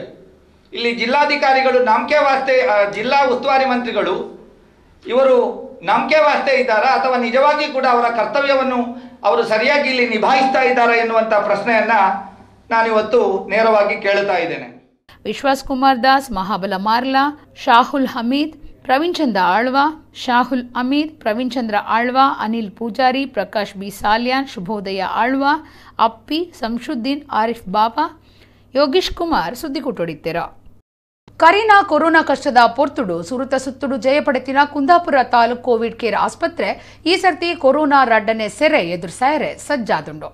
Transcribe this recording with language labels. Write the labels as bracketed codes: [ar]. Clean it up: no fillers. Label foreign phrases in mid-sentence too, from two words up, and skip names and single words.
[kn] ಇಲ್ಲಿ ಜಿಲ್ಲಾಧಿಕಾರಿಗಳು ನಂಬಿಕೆ ವಾಸ್ತೆ, ಜಿಲ್ಲಾ ಉಸ್ತುವಾರಿ ಮಂತ್ರಿಗಳು ಇವರು ನಂಬಿಕೆ ವಾಸ್ತೆ ಇದ್ದಾರಾ ಅಥವಾ ನಿಜವಾಗಿ ಕೂಡ ಅವರ ಕರ್ತವ್ಯವನ್ನು ಅವರು ಸರಿಯಾಗಿ ಇಲ್ಲಿ ನಿಭಾಯಿಸ್ತಾ ಇದ್ದಾರಾ ಎನ್ನುವಂಥ ಪ್ರಶ್ನೆಯನ್ನು ನಾನಿವತ್ತು ನೇರವಾಗಿ ಕೇಳ್ತಾ ಇದ್ದೇನೆ. [tcy] ವಿಶ್ವಾಸ್ ಕುಮಾರ್ ದಾಸ್, ಮಹಾಬಲ ಮಾರ್ಲಾ, ಶಾಹುಲ್ ಹಮೀದ್, ಪ್ರವೀಣ್ ಚಂದ್ರ ಆಳ್ವಾ, ಶಾಹುಲ್ ಅಮೀದ್, ಪ್ರವೀಣ್ ಚಂದ್ರ ಆಳ್ವಾ, ಅನಿಲ್ ಪೂಜಾರಿ, ಪ್ರಕಾಶ್ ಬಿ ಸಾಲ್ಯಾನ್, ಶುಭೋದಯ ಆಳ್ವಾ, ಅಪ್ಪಿ, ಸಂಶುದ್ದೀನ್, ಆರಿಫ್ ಬಾಬಾ, ಯೋಗೀಶ್ ಕುಮಾರ್ ಸುದ್ದಿಕುಟ್ಟೊಡಿತ್ತೆರ. ಕರೀನಾ ಕೊರೋನಾ ಕಷ್ಟದ ಪೊರ್ತುಡು ಸುರುತ ಸುತ್ತುಡು ಜಯಪಡೆತಿನ ಕುಂದಾಪುರ ತಾಲೂಕು ಕೋವಿಡ್ ಕೇರ್ ಆಸ್ಪತ್ರೆ ಈ ಸರ್ತಿ ಕೊರೋನಾ ರಡ್ಡನೆ ಸೆರೆ ಎದುರ್ಸಾಯರೆ ಸಜ್ಜಾದುಂಡು.